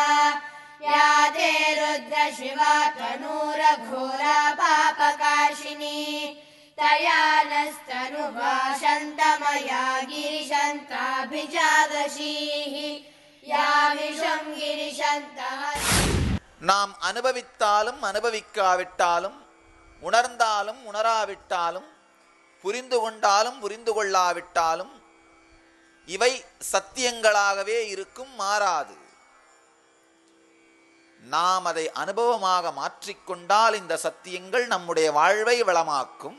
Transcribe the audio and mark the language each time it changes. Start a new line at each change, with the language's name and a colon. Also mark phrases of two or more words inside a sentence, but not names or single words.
Sanskrit: या ते रुद्र शिवा तनूरघोरा पापकाशिनी तया नस्तनुभाषन्तमया गिरिशन्ताभिजादशीः या विषं गिरिशन्तः।
Tamil: நாம் அனுபவித்தாலும் அனுபவிக்காவிட்டாலும், உணர்ந்தாலும் உணராவிட்டாலும், புரிந்து கொண்டாலும் புரிந்து கொள்ளாவிட்டாலும் இவை சத்தியங்களாகவே இருக்கும், மாறாது. நாம் அதை அனுபவமாக மாற்றிக்கொண்டால் இந்த சத்தியங்கள் நம்முடைய வாழ்வை வளமாக்கும்.